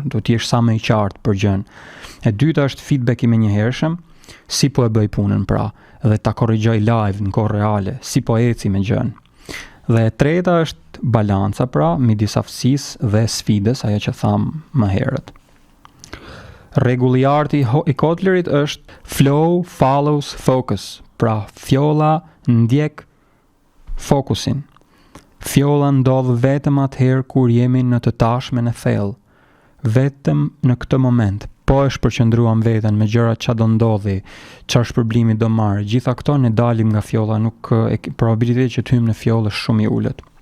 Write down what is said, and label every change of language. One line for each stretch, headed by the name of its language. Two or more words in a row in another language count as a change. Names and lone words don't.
Albanian: Do të jesh sa më i qartë për gjën. E dyta është feedback i menjëhershëm, si po e bëj punën, pra, dhe ta korrigjoj live në kohë reale, si po eci me gjën. Dhe e treta është balanca, pra, midis aftësisë dhe sfidës, ajo që tham më herët. Rregulli i artë i Kotlerit është
English: flow follows focus,
Albanian: pra fjolla ndjek fokusin. Fjolla ndodh vetëm atëherë kur jemi në të tashmen e thellë, vetëm në këtë moment. Po e shpërqendruam veten me gjërat që do ndodhi, çfarë shpërblimi do marr. Gjitha këto ne dalim nga fjolla, nuk probabiliteti që të hyjmë në fjollë është shumë i ulët.